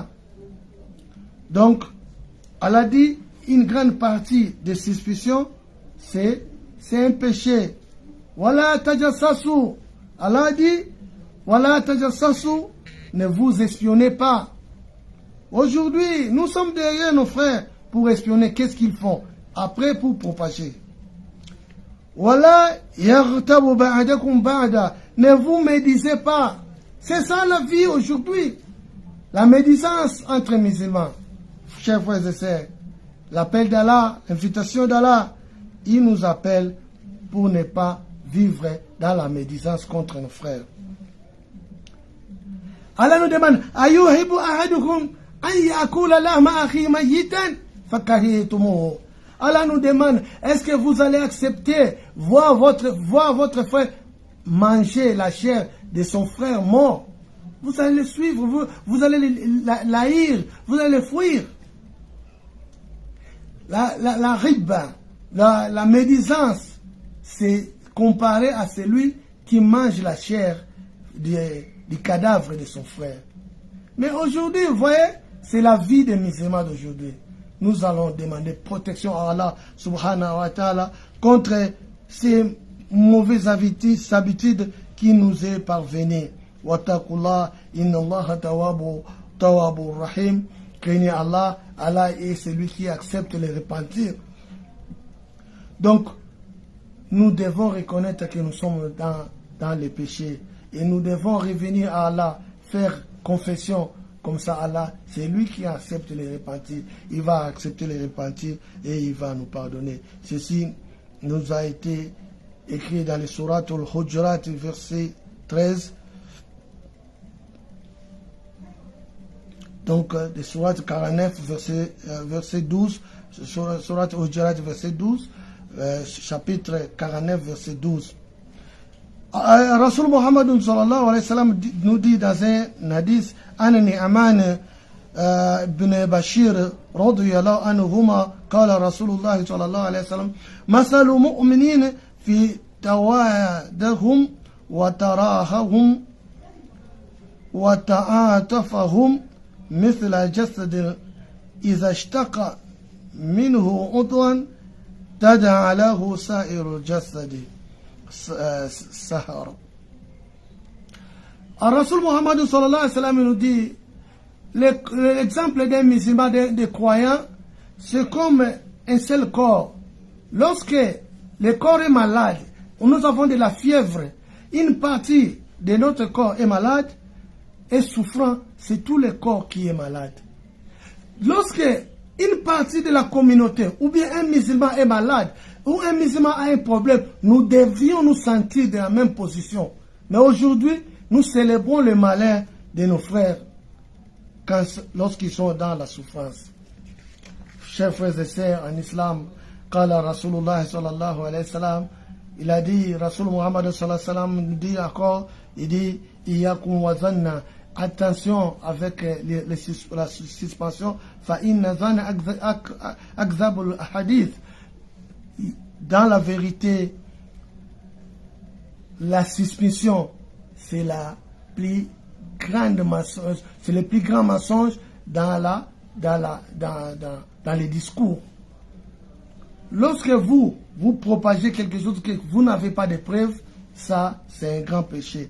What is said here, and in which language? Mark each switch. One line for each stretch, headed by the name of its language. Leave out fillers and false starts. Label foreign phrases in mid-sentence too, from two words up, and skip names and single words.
French: Donc, Allah dit, une grande partie des suspicions, c'est un péché. Voilà, tajassasu.
Arabic: Allah dit, ولا تجسسوا, ne vous espionnez pas.
French: Aujourd'hui, nous sommes derrière nos frères pour espionner. Qu'est-ce qu'ils font? Après, pour propager.
Arabic: ولا يغتب بعضكم بعضا.
French: Ne vous médisez pas. C'est ça la vie aujourd'hui. La médisance entre musulmans. Chers frères et sœurs, l'appel d'Allah, l'invitation d'Allah, il nous appelle pour ne pas vivre dans la médisance contre nos frères. Allah nous demande,
Arabic: أيحب أحدكم أن يأكل لحم أخيه ميتا فكرهتموه.
French: Allah nous demande, est-ce que vous allez accepter voir votre frère manger la chair de son frère mort? Vous allez le suivre, vous allez l'haïr, vous allez le fuir. La riba, la médisance, c'est comparé à celui qui mange la chair du cadavre de son frère. Mais aujourd'hui, vous voyez, c'est la vie des musulmans d'aujourd'hui. Nous allons demander protection à
Arabic: الله سبحانه وتعالى
French: contre ces mauvaises habitudes qui nous est parvenues.
Arabic: واتقوا الله إن الله تواب رحيم.
French: Craignez Allah, Allah est celui qui accepte les repentir. Donc, nous devons reconnaître que nous sommes dans les péchés et nous devons revenir à Allah, faire confession. Comme ça, Allah, c'est lui qui accepte les repentir. Il va accepter les repentir et il va nous pardonner. Ceci nous a été écrit dans les Surat al-Hujurat, verset 13. Donc, des Surat 49, verset 12. Surat al-Hujurat, verset 12. Chapitre 49, verset 12. Rasul Muhammad
Arabic: صلى الله عليه وسلم
French: nous dit dans un hadith,
Arabic: عن النعمان بن بشير رضي الله عنهما قال رسول الله صلى الله عليه وسلم مثل المؤمنين في توادهم وتراحمهم وتعاطفهم مثل جسد إذا اشتقى منه عضوا تداعى له سائر الجسد sahar.
French: Rasul Muhammad
Arabic: صلى الله عليه وسلم
French: nous dit, l'exemple des musulmans, des croyants, c'est comme un seul corps. Lorsque le corps est malade, nous avons de la fièvre, une partie de notre corps est malade et souffrant, c'est tout le corps qui est malade. Lorsque une partie de la communauté, ou bien un musulman est malade, ou un musulman a un problème, nous devions nous sentir dans la même position. Mais aujourd'hui, nous célébrons le malheur de nos frères lorsqu'ils sont dans la souffrance. Chers frères et sœurs, en islam,
Arabic: قال رسول الله صلى الله عليه وسلم,
French: il a dit, Rasul Muhammad
Arabic: صلى الله عليه وسلم
French: nous dit encore, il dit,
Arabic: إياكم والظن,
French: attention avec la suspension,
Arabic: فإن الظن أكذب الحديث.
French: Dans la vérité, la suspicion, c'est la plus grande mensonge, c'est le plus grand mensonge dans les discours. Lorsque vous propagez quelque chose que vous n'avez pas de preuves, ça c'est un grand péché.